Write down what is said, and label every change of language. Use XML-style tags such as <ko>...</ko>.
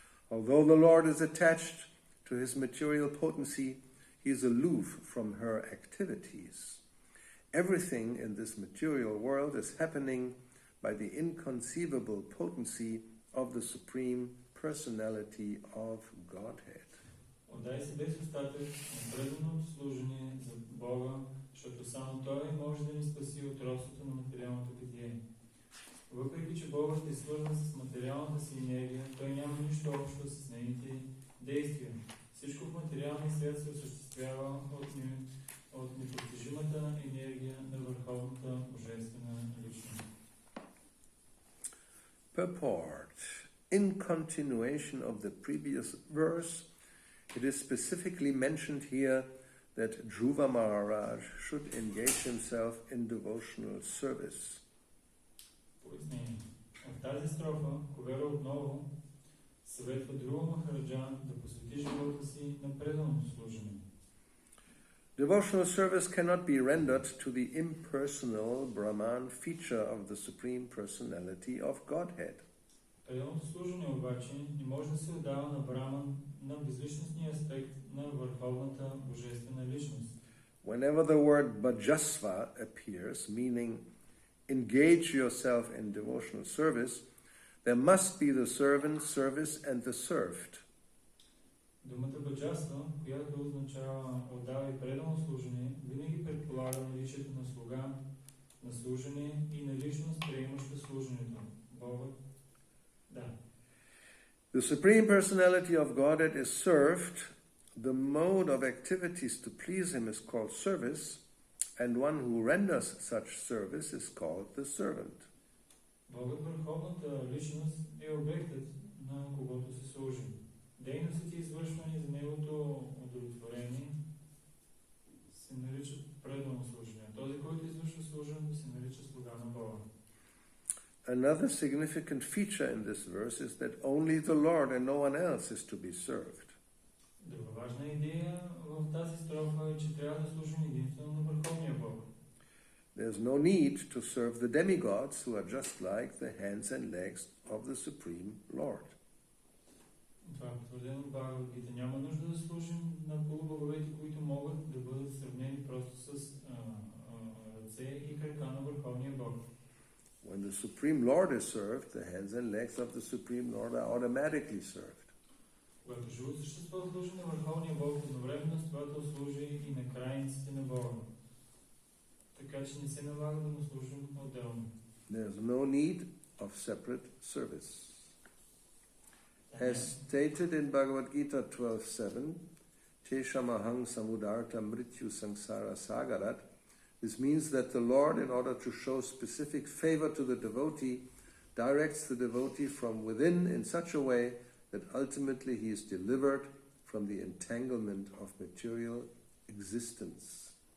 <en>Although the Lord is attached to His material potency, He is aloof from her activities. Everything in this material world is happening by the inconceivable potency of the Supreme Personality of Godhead.</en> <bg>Отдай се без остатък на преданото служение за Бога, защото само Той може да ни спаси от робството на материалното битие. Въпреки че Богът е свързан с материалната си енергия, той няма нищо общо с нейните действия. Всичко в материалния свят се осъществява от непостижимата енергия на върховната божествена личност.</bg> <en>Purport. In continuation of the previous verse, it is specifically mentioned here that Dhruva Maharaj should engage himself in devotional service.</en> <bg>Пояснение. В тази строфа Ковера отново съветва Друва Махараджа да посвети живота си на предано служене.</bg> <en>Devotional service cannot be rendered to the impersonal Brahman feature of the Supreme Personality of Godhead.</en> <bg>Преданото служене обаче не може да се отдава на Браман, на безличностния аспект на върховната божествена личност.</bg> <en>Whenever the word bhajasva appears, meaning engage yourself in devotional service, there must be the servant, service, and the served.</en> <bg>Думата баджаства, която означава отдавай предано служене, винаги предполага наличието на слуга, на служене и на личност, приемаща служенето. Богът. Да.</bg> <en>The Supreme Personality of Godhead is served. The mode of activities to please him is called service, and one who renders such service is called the servant.</en> <bg>Богът, върховната личност, е обектът, на когото се служи. Дейностите, извършвани за неговото удовлетворение, се наричат предано служение. Този, който извършва служенето, се нарича слуга на Бога.</bg> <en>Another significant feature in this verse is that only the Lord and no one else is to be served.</en> <bg>Друга важна идея в тази строфа е, че трябва да служим единствено на Върховния Бог.</bg> <en>There's no need to serve the demigods who are just like the hands and legs of the Supreme Lord.</en> <bg>Това е потвърдено в Бхагавад-гита. Няма нужда да служим на полубоговете, които могат да бъдат сравнени просто с ръце и крака на Върховния Бог.</bg> <en>When the Supreme Lord is served, the hands and legs of the Supreme Lord are automatically served.</en> <bg>Когато живото същество служи на Върховния Бог, едновременно с това да служи и на крайниците на Бога. Така че не се налага да му служим отделно.</bg> <en>There's no need of separate service. As stated in Bhagavad Gita 12.7,</en> <sa>Teshamahang samudarta mrityu samsara sagarat,</sa> <en>this means that the Lord, in order to show specific favor to the devotee, directs the devotee from within in such a way that ultimately he is delivered from the entanglement of material existence.</en>